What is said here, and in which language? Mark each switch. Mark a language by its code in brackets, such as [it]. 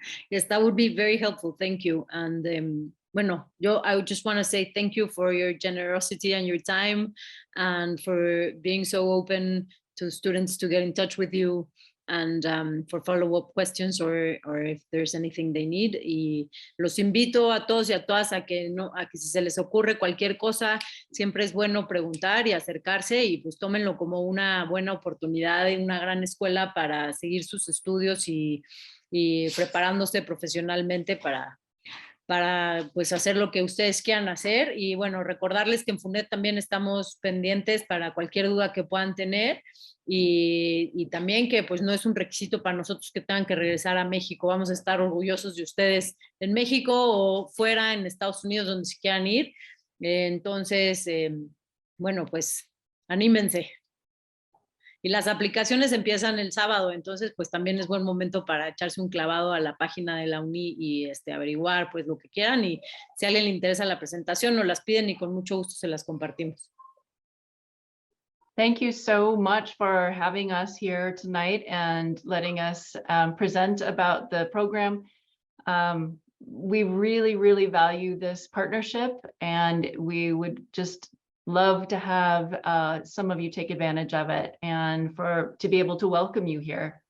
[en] Yes, that would be very helpful. Thank you. And bueno, I would just want to say thank you for your generosity and your time, and for being so open to students to get in touch with you, and for follow-up questions or if there's anything they need. [es] Y los invito a todos y a todas a que si se les ocurre cualquier cosa, siempre es bueno preguntar y acercarse, y pues tómenlo como una buena oportunidad en una gran escuela para seguir sus estudios y preparándose profesionalmente para pues hacer lo que ustedes quieran hacer. Y bueno, recordarles que en FUNED también estamos pendientes para cualquier duda que puedan tener, y también que pues no es un requisito para nosotros que tengan que regresar a México. Vamos a estar orgullosos de ustedes en México o fuera, en Estados Unidos, donde se quieran ir. Entonces, bueno, pues anímense. Y las aplicaciones empiezan el sábado, entonces pues también es buen momento para echarse un clavado a la página de la UNI y averiguar pues lo que quieran, y si a alguien le interesa la presentación nos las piden y con mucho gusto se las compartimos. [en] Thank you so much for having us here tonight and letting us present about the program. We really, really value this partnership, and we would just love to have some of you take advantage of it and to be able to welcome you here.